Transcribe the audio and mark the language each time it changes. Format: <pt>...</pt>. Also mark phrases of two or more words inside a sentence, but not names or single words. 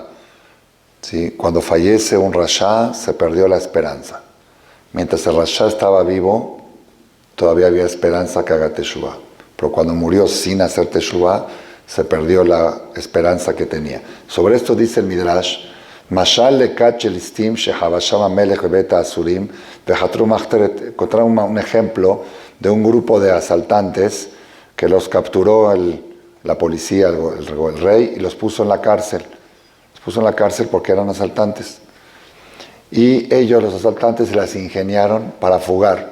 <es>¿Sí? Cuando fallece un Rasha, se perdió la esperanza. Mientras el Rasha estaba vivo, todavía había esperanza que haga Teshuvah. Pero cuando murió sin hacer Teshuvah, se perdió la esperanza que tenía. Sobre esto dice el Midrash,</es> <he>משל לכת לסטים שחבשם המלך בבית אסורים וחתרו מחתרת.</he> <es>Encontraron un ejemplo de un grupo de asaltantes que los capturó la policía, el rey, y los puso en la cárcel. Los puso en la cárcel porque eran asaltantes. Y ellos, los asaltantes, se las ingeniaron para fugar.</es>